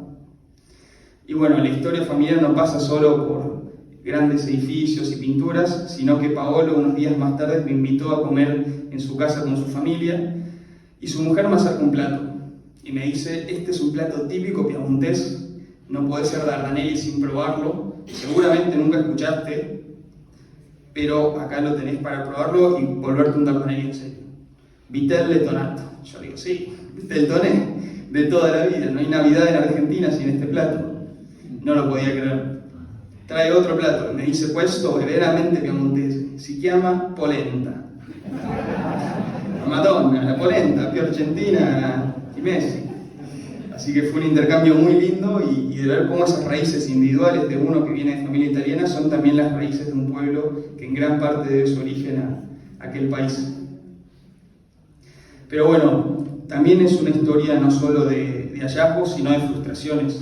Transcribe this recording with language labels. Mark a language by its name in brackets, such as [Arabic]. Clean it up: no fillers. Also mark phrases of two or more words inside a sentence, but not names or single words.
[Spanish] Y bueno, la historia familiar no pasa solo por grandes edificios y pinturas, sino que Paolo unos días más tarde me invitó a comer en su casa con su familia, y su mujer me acerca un plato y me dice: este es un plato típico piamontés, no podés ser Dardanelli sin probarlo, seguramente nunca escuchaste, pero acá lo tenés para probarlo y volverte un Dardanelli en serio. Vitelle Tonato. Yo digo: sí, Vitelle Toné, de toda la vida, no hay Navidad en Argentina sin este plato. No lo podía creer. Trae otro plato, me dice: [Italian] questo veramente piemontese, si chiama polenta. Madonna, la polenta, più argentina y Messi. [Spanish] Así que fue un intercambio muy lindo, y de ver cómo esas raíces individuales de uno que viene de familia italiana son también las raíces de un pueblo que en gran parte debe su origen a aquel país. Pero bueno, también es una historia no solo de hallazgos, sino de frustraciones.